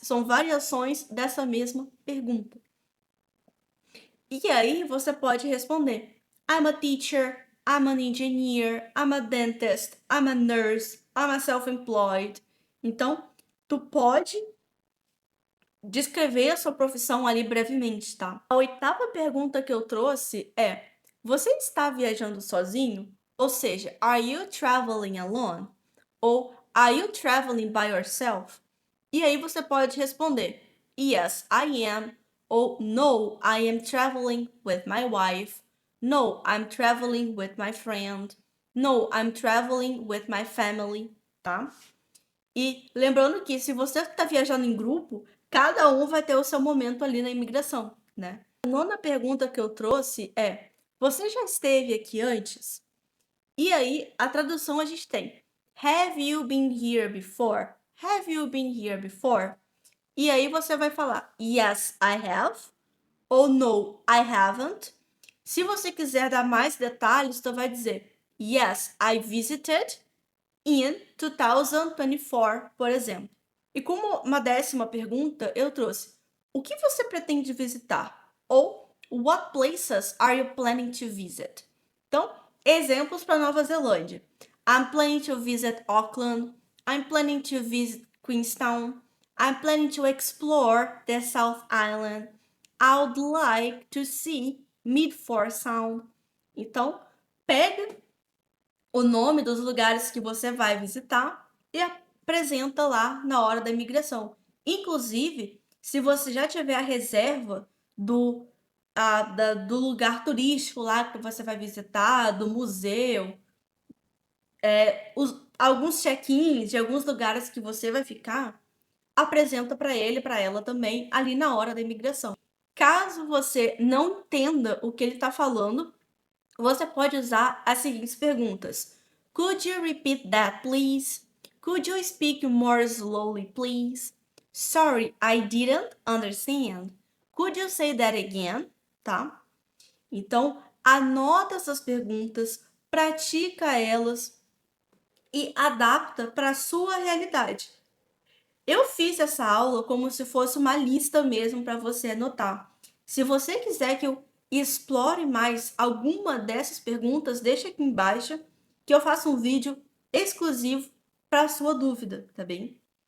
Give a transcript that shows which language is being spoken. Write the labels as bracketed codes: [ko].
[pt] São variações dessa mesma pergunta. E aí você pode responder: [en] I'm a teacher, I'm an engineer, I'm a dentist, I'm a nurse, I'm a self-employed. [pt] Então, tu pode descrever a sua profissão ali brevemente, tá? A oitava pergunta que eu trouxe é: você está viajando sozinho? Ou seja, [en] are you traveling alone? Ou are you traveling by yourself? [pt] E aí você pode responder: [en] Yes, I am. Ou No, I am traveling with my wife. No, I'm traveling with my friend. No, I'm traveling with my family, [pt] tá? E lembrando que se você está viajando em grupo, cada um vai ter o seu momento ali na imigração, né? A nona pergunta que eu trouxe é: você já esteve aqui antes? E aí, a tradução a gente tem: [en] Have you been here before? Have you been here before? [pt] E aí você vai falar: [en] Yes, I have. [pt] Ou [en] No, I haven't. [pt] Se você quiser dar mais detalhes, tu vai dizer: [en] Yes, I visited in 2024, [pt] por exemplo. E como uma décima pergunta, eu trouxe: o que você pretende visitar? [en] Ou what places are you planning to visit? [pt] Então, exemplos para Nova Zelândia. [en] I'm planning to visit Auckland. I'm planning to visit Queenstown. I'm planning to explore the South Island. I would like to see Midford Sound. [pt] Então, pega o nome dos lugares que você vai visitar e apresenta lá na hora da imigração. Inclusive, se você já tiver a reserva do lugar turístico lá que você vai visitar, do museu, alguns check-ins de alguns lugares que você vai ficar, apresenta para ele, para ela também, ali na hora da imigração. Caso você não entenda o que ele está falando, você pode usar as seguintes perguntas: [en] Could you repeat that, please? Could you speak more slowly, please? Sorry, I didn't understand. Could you say that again? [pt] Tá? Então, anota essas perguntas, pratica elas e adapta para a sua realidade. Eu fiz essa aula como se fosse uma lista mesmo para você anotar. Se você quiser que eu explore mais alguma dessas perguntas, deixa aqui embaixo que eu faço um vídeo exclusivo para a sua dúvida, tá bem?